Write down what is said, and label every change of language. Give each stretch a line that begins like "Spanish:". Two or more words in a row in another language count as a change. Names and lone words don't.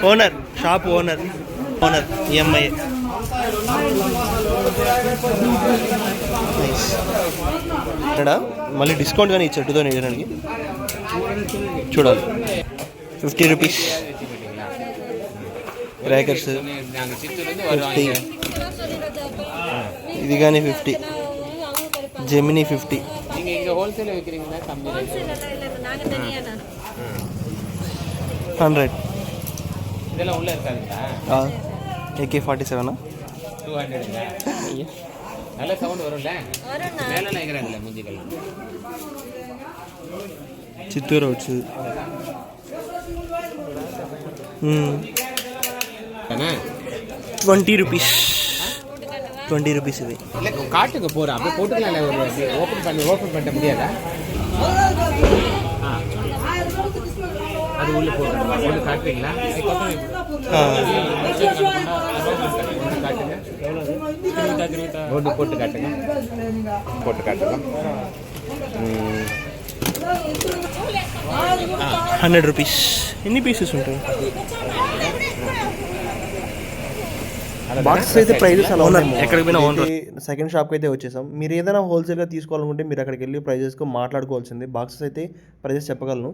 English: owner shop owner EMI.
Telugu: ఇక్కడ మళ్ళీ డిస్కౌంట్ కానీ ఇచ్చారు 2800కి. చూడాలి 50 రూపీస్. క్రాకర్స్ 50, ఇది కానీ 50, జెమినీ 50.
Tamil: நீங்கள் ஹோல்சேலில் விற்கிறீங்களா கம்மி ரேட்? 100. இதெல்லாம் உள்ளே இருக்காதுங்களா? AK-47 200ங்களா? நல்ல சவுண்ட் வரும்ல, மேலே நினைக்கிறாங்கல்ல முஞ்சிகள்.
Telugu: చిత్తూరు వచ్చు. 20 రూపీస్. 20 రూపీస్ ఇది.
Tamil: இல்லை காட்டுக்கு போகிறேன், அப்படியே போட்டுக்கலாம்ல, ஒரு ஓப்பன் பண்ண முடியாதா? அது உள்ளே போட்டுருமா? உள்ளே காட்டுறீங்களா? காட்டுங்க, போட்டு காட்டுங்க, போட்டு காட்டுங்க.
Telugu: 100 రూపీస్. ఎన్ని పీసెస్ ఉంటాయి? బాక్స్ అయితే ప్రైజెస్ అలా ఉన్నాయి. ఎక్కడికి పోయినా ఓనర్. సెకండ్ షాప్కి అయితే వచ్చేసాం. మీరు ఏదైనా హోల్సేల్గా తీసుకోవాలనుకుంటే మీరు అక్కడికి వెళ్ళి ప్రైజెస్కి మాట్లాడుకోవాల్సింది. బాక్సెస్ అయితే ప్రైజెస్ చెప్పగలను.